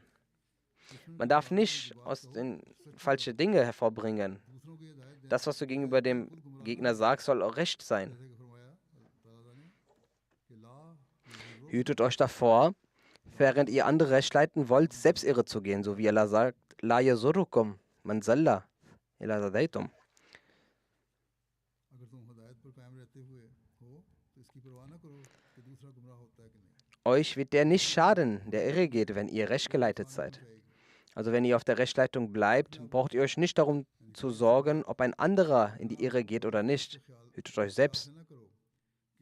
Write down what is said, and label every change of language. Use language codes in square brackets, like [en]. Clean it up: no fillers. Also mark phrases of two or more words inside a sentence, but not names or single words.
[de] Man darf nicht aus den falschen Dingen hervorbringen. Das, was du gegenüber dem Gegner sagst, soll auch recht sein. Hütet euch davor, während ihr andere recht leiten wollt, selbst irre zu gehen, so wie Allah sagt, [ar] لا يضركم من ضل إذا اهتديتم. [de] Euch wird der nicht schaden, der irre geht, wenn ihr recht geleitet seid. Also wenn ihr auf der Rechtleitung bleibt, braucht ihr euch nicht darum zu sorgen, ob ein anderer in die Irre geht oder nicht.